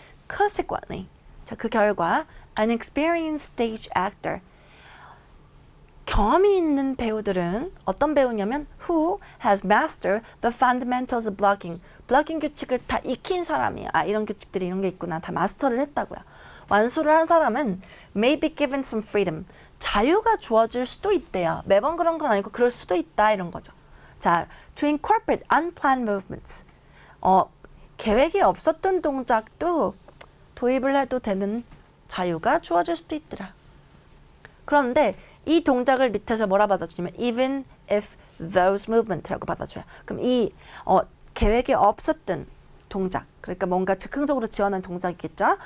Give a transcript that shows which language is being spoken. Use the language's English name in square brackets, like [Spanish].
[English] Consequently, [Korean] 자, 그 결과 [English] an experienced stage actor [Korean] 경험이 있는 배우들은 어떤 배우냐면 [English] who has mastered the fundamentals of blocking [Korean] 블럭킹 규칙을 다 익힌 사람이에요. 아, 이런 규칙들이 이런 게 있구나. 다 마스터를 했다고요. 완수를 한 사람은 [English] may be given some freedom [Korean] 자유가 주어질 수도 있대요. 매번 그런 건 아니고 그럴 수도 있다 이런 거죠. [English] 자, to incorporate unplanned movements. [Korean] 계획이 없었던 동작도 도입을 해도 되는 자유가 주어질 수도 있더라. 그런데 이 동작을 밑에서 뭐라 받아주냐면 [English] even if those movements [Korean] 라고 받아줘요. 그럼 이 계획이 없었던 동작, 그러니까 뭔가 즉흥적으로 지어낸 동작이겠죠.